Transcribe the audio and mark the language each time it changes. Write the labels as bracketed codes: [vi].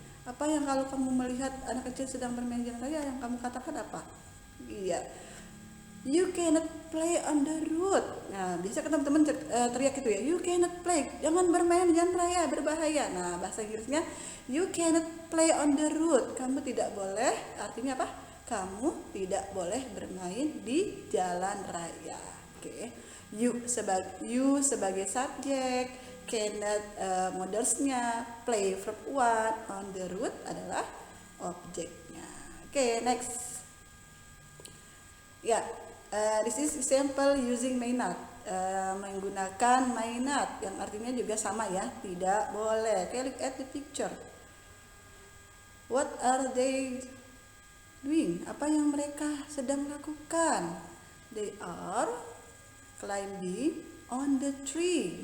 [id] Apa yang kalau kamu melihat anak kecil sedang bermain di jalan raya, yang kamu katakan apa? Iya. [en] You cannot play on the road. [id] Nah, biasa kan teman-teman teriak gitu ya. [en] You cannot play. [id] Jangan bermain di jalan raya, berbahaya. Nah, bahasa Inggrisnya [en] you cannot play on the road. [id] Kamu tidak boleh. Artinya apa? Kamu tidak boleh bermain di jalan raya. Oke. You sebagai subjek, cannot modelsnya, play verb 1, on the road adalah objeknya. [en] Oke, next. Ya, this is example using may not. [id] Menggunakan may not yang artinya juga sama ya, tidak boleh. Oke, [en] look at the picture. What are they doing? [id] Apa yang mereka sedang lakukan? [en] They are climbing on the tree.